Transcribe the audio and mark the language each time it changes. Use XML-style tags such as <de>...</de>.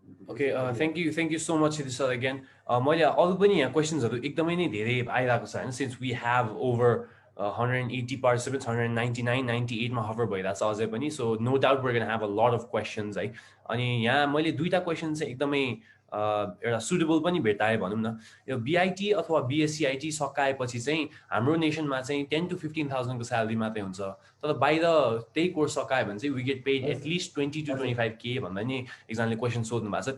<en>Okay, thank you so much, sir, again.</en> <ne>मैले अरु पनि यहाँ क्वेशन्सहरु एकदमै नै धेरै आइरहेको छ हैन.</ne> <en>Since we have over 180 participants, 199, 98 मा hover</en> <ne>भइरहेको छ अझै पनि.</ne> <en>So no doubt we're going to have a lot of questions है.</en> <ne>अनि यहाँ मैले दुईटा क्वेशन चाहिँ एकदमै एउटा सुटेबल पनि भेटाए भनौं न. यो BIT अथवा BSCIT सकाएपछि चाहिँ हाम्रो नेसनमा चाहिँ 10 to 15,000 को स्यालेरी मात्रै हुन्छ. तर बाहिर त्यही कोर्स सकायो भने चाहिँ</ne> <en>we get paid at least 20 to 25k</en> <ne>भन्दा नि एकजनाले क्वेशन सोध्नु भएको छ.</ne>